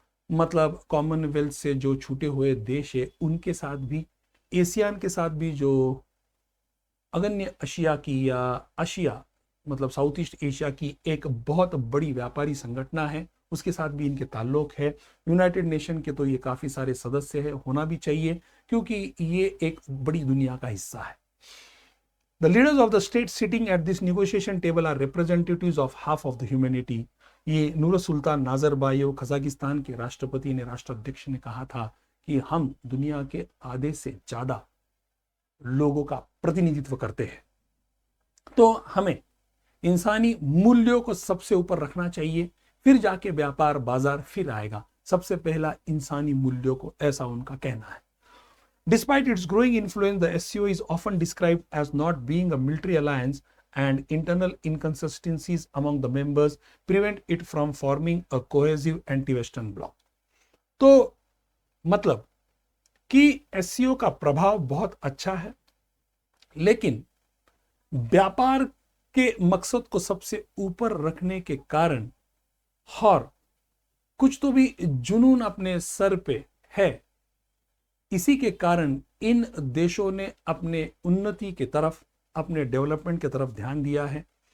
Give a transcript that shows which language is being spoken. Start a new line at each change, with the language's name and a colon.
Hindi: मतलब कॉमनवेल्थ से जो छूटे हुए देश है उनके साथ भी, एशियान के साथ भी जो अगन्य एशिया की या आशिया मतलब साउथ ईस्ट एशिया की एक बहुत बड़ी व्यापारी संगठन है, उसके साथ भी इनके ताल्लुक है। यूनाइटेड नेशन के तो ये काफी सारे सदस्य है, होना भी चाहिए क्योंकि ये एक बड़ी दुनिया का हिस्सा है।
English: The leaders of the states sitting at this negotiation table are representatives of half of the humanity.
Hindi: ये नूर सुल्तान नाज़रबायेव कजाकिस्तान के राष्ट्रपति ने, राष्ट्राध्यक्ष ने कहा था कि हम दुनिया के आधे से ज्यादा लोगों का प्रतिनिधित्व करते हैं, तो हमें इंसानी मूल्यों को सबसे ऊपर रखना चाहिए, फिर जाके व्यापार बाजार फिर आएगा। सबसे पहला इंसानी मूल्यों को, ऐसा उनका कहना है।
English: Despite its growing influence, the SCO is often described as not being a military alliance, and internal inconsistencies among the members prevent it from forming a cohesive anti-Western bloc.
Hindi: तो मतलब कि SCO का प्रभाव बहुत अच्छा है, लेकिन व्यापार के मकसद को सबसे ऊपर रखने के कारण और कुछ तो भी जुनून अपने सर पे है, इसी के कारण इन देशों ने अपने उन्नति की तरफ, अपने डेवलपमेंट की तरफ ध्यान दिया है।